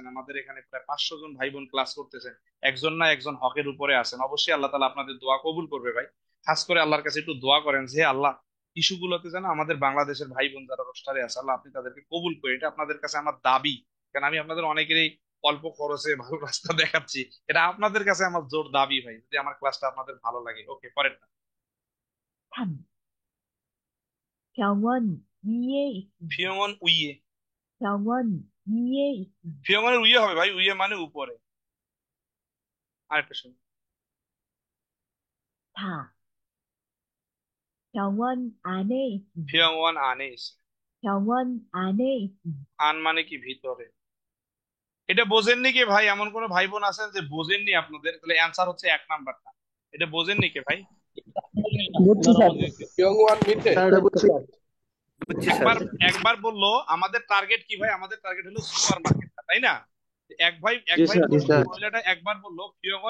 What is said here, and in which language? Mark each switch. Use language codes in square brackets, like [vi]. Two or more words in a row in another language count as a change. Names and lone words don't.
[bn] আমাদের এখানে প্রায় 500 জন ভাই বোন ক্লাস করতেছেন একজন না একজন হকের উপরে আছেন অবশ্যই আল্লাহ তাআলা আপনাদের দোয়া কবুল করবে ভাই খাস করে আল্লাহর কাছে একটু দোয়া করেন যে আল্লাহ ইস্যুগুলোতে যেন আমাদের বাংলাদেশের ভাই বোন যারা রোস্টারে আছে আল্লাহ আপনি তাদেরকে কবুল করে এটা আপনাদের কাছে আমার দাবি কারণ আমি আপনাদের অনেকেরই অল্প খরচে ভালো রাস্তা দেখাচ্ছি এটা আপনাদের কাছে আমার জোর দাবি ভাই যদি আমার ক্লাসটা আপনাদের ভালো লাগে ওকে পরের 3. [ko] 병원 위에 있습니다. 병원 위에 병원 위에 있습니다. 병원의 위에 [bn] হবে ভাই উইয়ে মানে উপরে আরেকটা শুনুন 4. [ko] 병원 안에 있습니다. 병원 안에 에서 병원 안에 있습니다. [bn] আন মানে কি ভিতরে এটা বোঝেননি কি ভাই এমন কোন ভাই বোন আছেন যে বোঝেননি আপনাদের তাহলে অ্যান্সার হচ্ছে 1 নাম্বারটা এটা বোঝেননি কে ভাই বুঝছি স্যার [ko] 병원 밑에 [bn] একবার একবার বললো আমাদের টার্গেট কি ভাই আমাদের টার্গেট হলো সুপার মার্কেট তাই না এক ভাই মহিলাটা একবার বললো ফিয়ংওয়ান